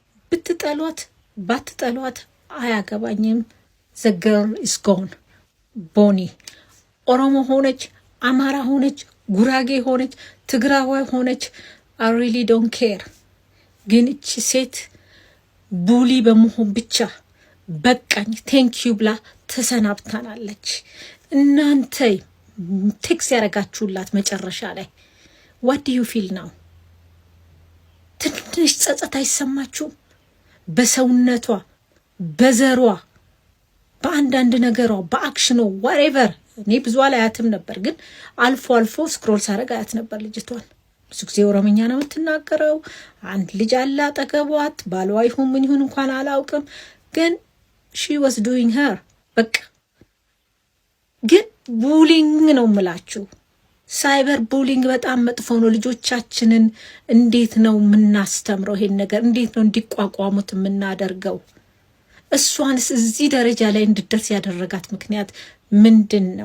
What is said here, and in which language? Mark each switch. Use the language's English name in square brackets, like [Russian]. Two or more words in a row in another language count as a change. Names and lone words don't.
[Amharic] ብትጠሏት ባትጠሏት አያገባኝም። [English] the girl is gone። [Amharic] ቦኒ ኦሮሞ ሆነች፣ አማራ ሆነች፣ ጉራጌ ሆነች፣ ትግራዋይ ሆነች [English] I really don't care። [Amharic] ግን እቺ ሴት ቡሊ በመሆን ብቻ በቃኝ ቴንኪዩ ብላ ተሰናብታናለች። እናንተ ቴክስ ያረጋችሁላት መጨረሻ ላይ [English] what do you feel now? [Amharic] ትንሽ ጸጸት አይሰማችሁም? በሰውነቷ በዘሯ በአንዳንድ ነገሯ በአክሽኖ whatever እኔ ብዙ አላያትም ነበር፣ ግን አልፎ አልፎ ስክሮል ሳረግ አያት ነበር ልጅቷን። ብዙ ጊዜ ኦሮምኛ ነው የምትናገረው። አንድ ልጅ አለ አጠገቧት፣ ባሏ ይሁን ምን ይሁን እንኳን አላውቅም፣ ግን [English] she was doing her [Amharic] በቃ። ግን ቡሊንግ ነው የምላችሁ፣ [English] cyber bullying [Amharic] በጣም መጥፎ ነው። ልጆቻችንን እንዴት ነው የምናስተምረው? ይሄን ነገር እንዴት ነው እንዲቋቋሙት የምናደርገው? እሷንስ እዚህ ደረጃ ላይ እንድትደርስ ያደረጋት ምክንያት ምንድን ነው?